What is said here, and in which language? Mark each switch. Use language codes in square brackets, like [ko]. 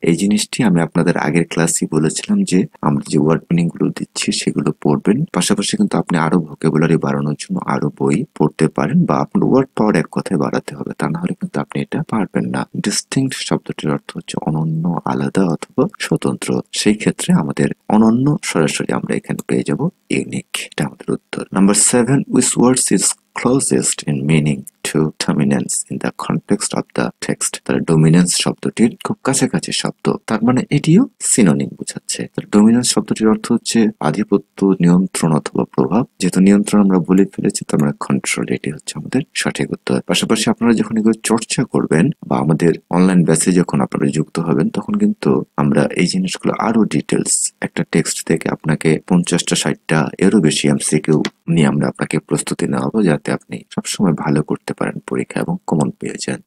[bn] এই জিনিসটি আমি আপনাদের আগের ক্লাসে বলেছিলাম যে আমরা যে ওয়ার্ড মিনিং গুলো দিচ্ছি সেগুলো পড়বেন, পাশাপাশি কিন্তু আপনি আরো ভোকাবুলারি বাড়ানোর জন্য আরো বই পড়তে পারেন, বা আপনার ওয়ার্ড পাওয়ার এক কথায় বাড়াতে হবে, তা না হলে কিন্তু আপনি এটা পারবেন না। ডিস্টিংক্ট শব্দটির অর্থ হচ্ছে অনন্য, আলাদা অথবা স্বতন্ত্র। সেই ক্ষেত্রে আমাদের অনন্য সরাসরি আমরা এখানে পেয়ে যাব ইউনিক, এটা আমাদের উত্তর। [en] Number 7, which words is closest in meaning to dominance in the context of the text? [bn] তাহলে ডোমিনেন্স শব্দটির খুব কাছাকাছি শব্দ, তার মানে এটিও সিনোনিম বোঝাচ্ছে। ডোমিনেন্স শব্দটির অর্থ হচ্ছে আধিপত্য, নিয়ন্ত্রণ অথবা প্রভাব। যেহেতু নিয়ন্ত্রণ আমরা বলে ফেলেছি তার মানে কন্ট্রোল, এটি হচ্ছে আমাদের সঠিক উত্তর। পাশাপাশি আপনারা যখন এগুলো চর্চা করবেন বা আমাদের অনলাইন ব্যাচে যখন আপনারা যুক্ত হবেন তখন কিন্তু আমরা এই জিনিসগুলো আরো ডিটেলস, একটা টেক্সট থেকে আপনাকে 50টা 60টা এরও বেশি এমসিকিউ নিয়ে আমরা আপনাকে প্রস্তুতি নেওয়াবো, যাতে আপনি সবসময় ভালো করতে পারেন পরীক্ষা এবং কমন পেয়ে যান।